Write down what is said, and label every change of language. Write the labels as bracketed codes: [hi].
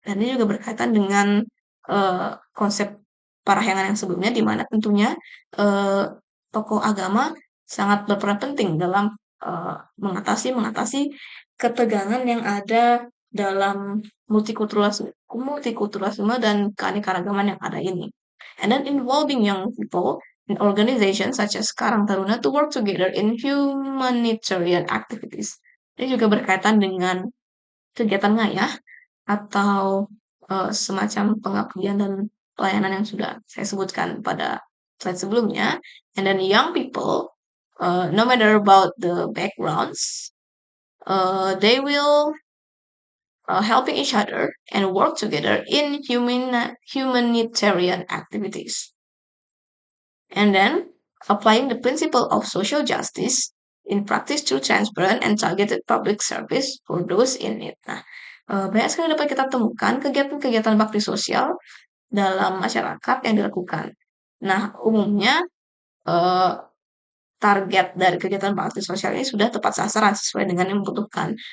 [id] Dan ini juga berkaitan dengan konsep parahyangan yang sebelumnya, di mana tentunya tokoh agama sangat berperan penting dalam mengatasi ketegangan yang ada dalam multikulturalisme dan keanekaragaman yang ada ini. [en] And then involving young people in organizations such as Karang Taruna to work together in humanitarian activities. [id] Ini juga berkaitan dengan kegiatan ngayah atau semacam pengabdian dan pelayanan yang sudah saya sebutkan pada slide sebelumnya. [en] And then young people, no matter about the backgrounds, they will helping each other and work together in humanitarian activities. And then applying the principle of social justice in practice through transparent and targeted public service for those in need. [id] Nah, banyak sekali dapat kita temukan kegiatan-kegiatan bakti sosial dalam masyarakat yang dilakukan. Nah, umumnya target dari kegiatan bakti sosial ini sudah tepat sasaran sesuai dengan yang dibutuhkan.